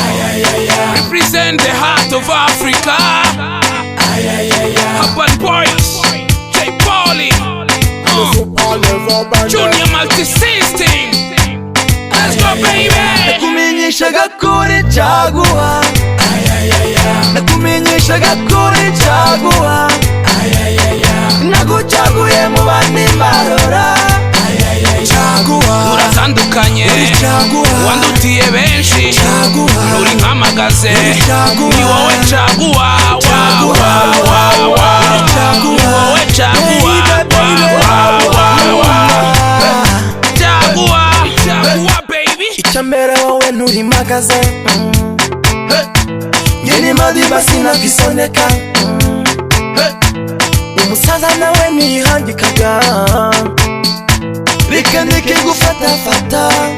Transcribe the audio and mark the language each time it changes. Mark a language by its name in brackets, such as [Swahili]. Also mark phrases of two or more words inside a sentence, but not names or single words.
[English] Represent the heart of Africa. Urban Boys, J Pauli, uh, Junior Multisystem. Let's go, baby. [Kinyarwanda] Nakumenyeshaga kuri caguwa. Nakumenyeshaga kuri caguwa. Nagucaguye mu bandi mbarora. Caguwa. Uratandukanye. Uri caguwa. Wandutiye benshi. Caguwa. Uri nkamagaze. Uri caguwa. Ni wowe caguwa. Wa, Caguwa. wa, wa, wa. Uri caguwa. Ni wowe caguwa. Baby, baby. Wa, wa, wa, wa. Caguwa. Caguwa, baby. Icya mbere wowe nturi magaze. Njye ni Madiba sinakwisoneka. Umusaza nawe ntiyihangikaga. Reka ndeke gufatafata.